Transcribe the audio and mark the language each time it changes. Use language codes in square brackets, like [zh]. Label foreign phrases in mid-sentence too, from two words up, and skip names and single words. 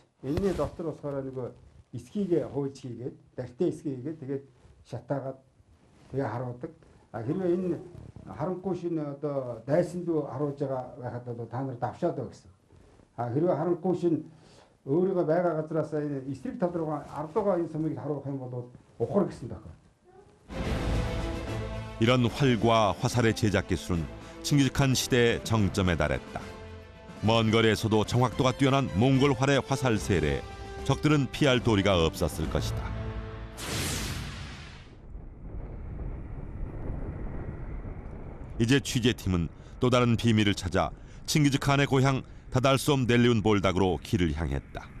[mn] Энэний дотор болохоор нөгөө эсхийгээ хууж хийгээд, дартай эсхийгээд тэгээд шатаагаад тэгээ харуулдаг. Хэрвээ энэ харанхуй шин одоо дайсан дүү харуулж байгаа байхад бол та нар давшаад байгаа гэсэн. Хэрвээ харанхуй шин өөрийгөө байгаа газраас энэ эсрэг тал руугаа ардуугаа энэ сумыг харуулах юм бол ухар гэсэн тохиол. [ko] 이런 활과 화살의 제작 기술은 칭기즈칸 시대의 정점에 달했다. 먼 거리에서도 정확도가 뛰어난 몽골 활의 화살 세례에 적들은 피할 도리가 없었을 것이다. 이제 취재팀은 또 다른 비밀을 찾아 칭기즈칸의 고향 다달솜 델리운 볼닥으로 길을 향했다.